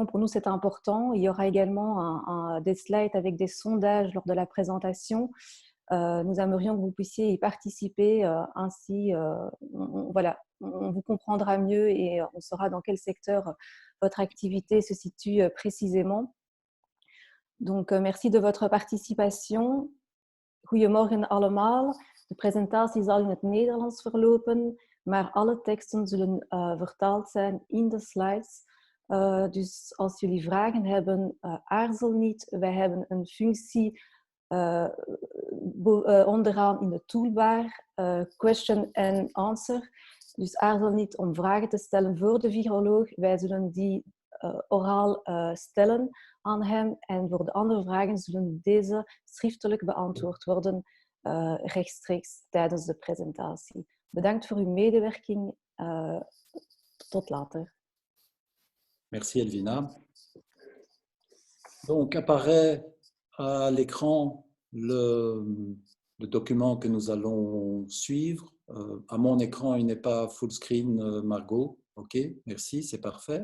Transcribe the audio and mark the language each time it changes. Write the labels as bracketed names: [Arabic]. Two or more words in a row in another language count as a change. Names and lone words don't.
[French] Pour nous, c'est important. Il y aura également des slides avec des sondages lors de la présentation. Nous aimerions que vous puissiez y participer. Ainsi, voilà, on vous comprendra mieux et on saura dans quel secteur votre activité se situe précisément. Donc, merci de votre participation. [Dutch] Goedemorgen allemaal. De presentatie zal in het Nederlands verlopen, maar alle teksten zullen vertaald zijn in de slides. Dus als jullie vragen hebben, aarzel niet. Wij hebben een functie onderaan in de toolbar, [English] question and answer. [Dutch] Dus aarzel niet om vragen te stellen voor de viroloog. Wij zullen die oraal stellen aan hem. En voor de andere vragen zullen deze schriftelijk beantwoord worden rechtstreeks tijdens de presentatie. Bedankt voor uw medewerking. Tot later. [French] Merci Elvina. Donc apparaît à l'écran le document que nous allons suivre. À mon écran, il n'est pas [English] full screen, [French] Margot. OK, merci, c'est parfait.